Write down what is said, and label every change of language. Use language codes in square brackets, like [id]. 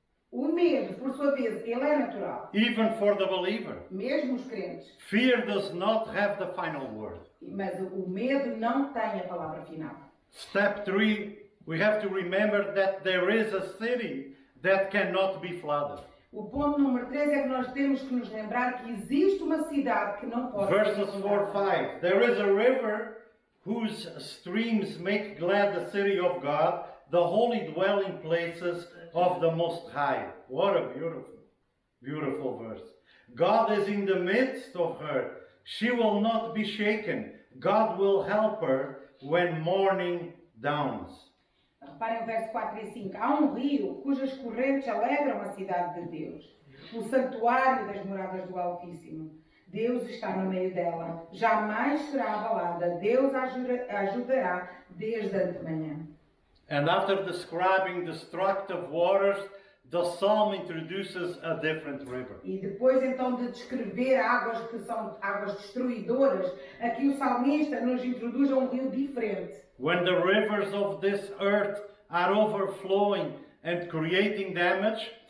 [pt] O medo, por sua vez, ele é natural, [en] even for the believer. [pt] mesmo os crentes. [en] Fear does not have the final word. [pt] Mas o medo não tem a palavra final. [en] Step 3, we have to remember that there is a city that cannot be flooded. [pt] O ponto número 3 é que nós temos que nos lembrar que existe uma cidade que não pode ser [en] Verses 4, [pt] inundada. [en] 5. There is a river whose streams make glad the city of God, the holy dwelling places of the Most High. What a beautiful, beautiful verse. God is in the midst of her. She will not be shaken. God will help her when morning dawns. [pt] Reparem o verso 4 e 5. Há um rio cujas correntes alegram a cidade de Deus, o santuário das moradas do Altíssimo. Deus está no meio dela, jamais será abalada. Deus a ajudará desde antemanhã. [en] And after describing destructive waters, the psalm introduces a different river. [pt] E depois então de descrever águas que são águas destruidoras, aqui o salmista nos introduz a um rio diferente. [en] When the rivers of this earth are overflowing and creating damage,